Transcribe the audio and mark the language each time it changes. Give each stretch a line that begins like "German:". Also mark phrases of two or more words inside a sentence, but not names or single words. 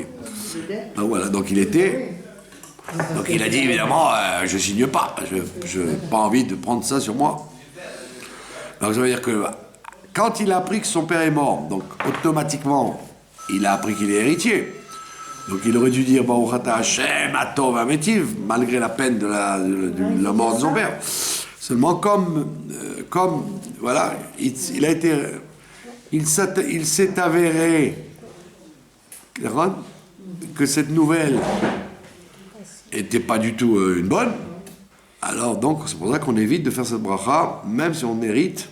French: Donc voilà, donc il a dit évidemment, je signe pas, je n'ai pas envie de prendre ça sur moi. Donc ça veut dire que quand il a appris que son père est mort, donc automatiquement, il a appris qu'il est héritier. Donc il aurait dû dire
Hebrew: ברוך אתה השם הטוב והמטיב,
French: malgré la peine de la mort de son père. Seulement comme voilà, il s'est avéré que cette nouvelle était pas du tout une bonne, alors donc c'est pour ça qu'on évite de faire cette bracha, même si on mérite.